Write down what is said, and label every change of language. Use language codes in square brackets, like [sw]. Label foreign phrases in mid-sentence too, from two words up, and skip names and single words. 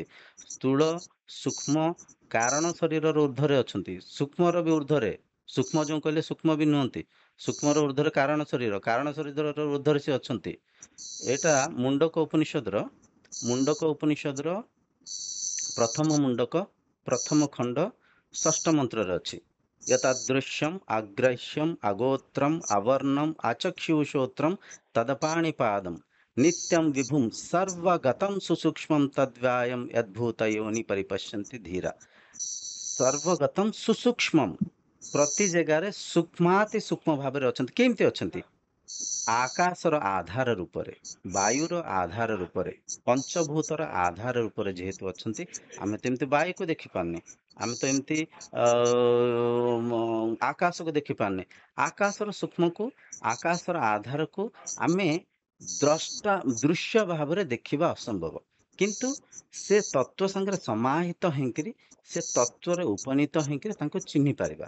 [or] ସ୍ଥୂଳ ସୂକ୍ଷ୍ମ କାରଣ ଶରୀରର ଊର୍ଦ୍ଧ୍ୱରେ ଅଛନ୍ତି, ସୂକ୍ଷ୍ମର ବି ଊର୍ଦ୍ଧ୍ୱରେ। ସୂକ୍ଷ୍ମ ଯେଉଁ କହିଲେ ସୂକ୍ଷ୍ମ ବି ନୁହନ୍ତି, ସୂକ୍ଷ୍ମର ଊର୍ଦ୍ଧ୍ୱରେ କାରଣ ଶରୀର, କାରଣ ଶରୀରର ଊର୍ଦ୍ଧ୍ୱରେ ସେ ଅଛନ୍ତି। ଏଇଟା ମୁଣ୍ଡକ ଉପନିଷଦର ପ୍ରଥମ ମୁଣ୍ଡକ ପ୍ରଥମ ଖଣ୍ଡ ଷଷ୍ଠ ମନ୍ତ୍ରରେ ଅଛି। [sa] यतादृश्यम आग्राह्यम अगोत्रम अवर्णम आचक्षुषोत्रम तदपाणिपादम नित्यं विभुम सर्वगतं सुसूक्ष्मं तद्व्यायम यद्भूत योनि परिपश्यन्ति धीरा। सर्वगतं सुसूक्ष्मम, [or] ପ୍ରତି ଜାଗାରେ ସୂକ୍ଷ୍ମାତି ସୂକ୍ଷ୍ମ भाବରେ ଅଛନ୍ତି। କେମିତି ଅଛନ୍ତି? ଆକାଶର ଆଧାର ରୂପରେ, ବାୟୁର ଆଧାର ରୂପରେ, ପଞ୍ଚଭୂତର ଆଧାର ରୂପରେ ଯେହେତୁ ଅଛନ୍ତି, ଆମେ ତ ଏମିତି ବାୟୁକୁ ଦେଖିପାରୁନେ, ଆମେ ତ ଏମିତି ଆକାଶକୁ ଦେଖିପାରୁନେ। ଆକାଶର ସୂକ୍ଷ୍ମକୁ, ଆକାଶର ଆଧାରକୁ ଆମେ ଦୃଶ୍ୟ ଭାବରେ ଦେଖିବା ଅସମ୍ଭବ, କିନ୍ତୁ ସେ ତତ୍ତ୍ୱ ସାଙ୍ଗରେ ସମାହିତ ହେଇକିରି, ସେ ତତ୍ତ୍ୱରେ ଉପନୀତ ହେଇକିରି ତାଙ୍କୁ ଚିହ୍ନି ପାରିବା।